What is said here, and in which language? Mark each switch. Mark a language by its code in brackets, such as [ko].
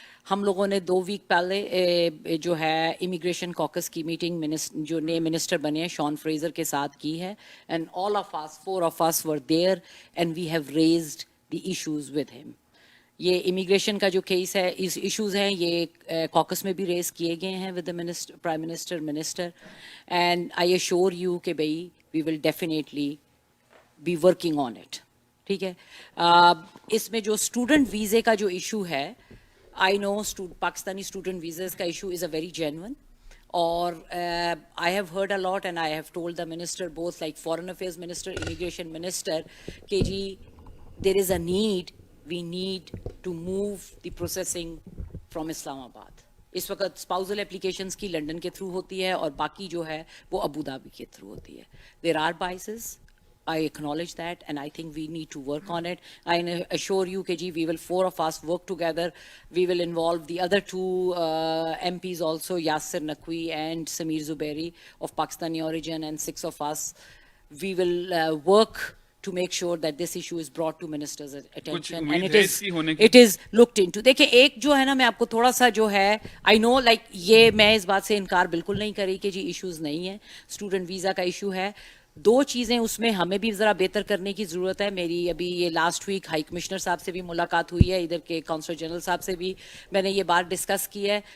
[ur] ہم لوگوں نے 2 ویک پہلے جو ہے امیگریشن کاکس کی میٹنگ جو نئے منسٹر بنے ہیں شان فریزر کے ساتھ کی ہے, [en] And all of us 4 of us were there and we have raised the issues with him. [ur] یہ امیگریشن کا جو کیس ہے, اس ایشوز ہیں یہ کاکس میں بھی ریز کیے گئے ہیں with the prime minister, and I Ishwar you کہ بھائی [en] We will definitely be working on it. [ur] ٹھیک ہے, اس میں جو اسٹوڈنٹ ویزے کا جو ایشو ہے, [en] I know Pakistani student visas ka issue is a very genuine, or I have heard a lot and I have told the minister, both like foreign affairs minister, immigration minister, کہ جی there is a need, we need to move the processing from Islamabad. [ur] اس وقت spousal applications کی London کے through ہوتی ہے اور باقی جو ہے وہ ابو دھابی کے تھرو ہوتی ہے. [en] There are biases, I acknowledge that, and I think we need to work on it. I assure you کہ we will 4 of us work together. We will involve the other 2 MPs also, Yasir Naqvi and Sameer Zubairi of Pakistani origin, and 6 of us. We will work to make sure that this issue is brought to minister's attention and it is looked into. [ur] دیکھیں ایک جو ہے نا, میں آپ کو تھوڑا سا جو ہے [en] I know like [ur] یہ میں اس بات سے انکار بالکل نہیں کر رہی کہ جی ایشوز نہیں ہیں, اسٹوڈنٹ ویزا کا ایشو ہے. 2 چیزیں اس میں ہمیں بھی ذرا بہتر کرنے کی ضرورت ہے. میری ابھی یہ لاسٹ ویک ہائی کمشنر صاحب سے بھی ملاقات ہوئی ہے, ادھر کے کونسل جنرل صاحب سے بھی میں نے یہ بات ڈسکس کی ہے.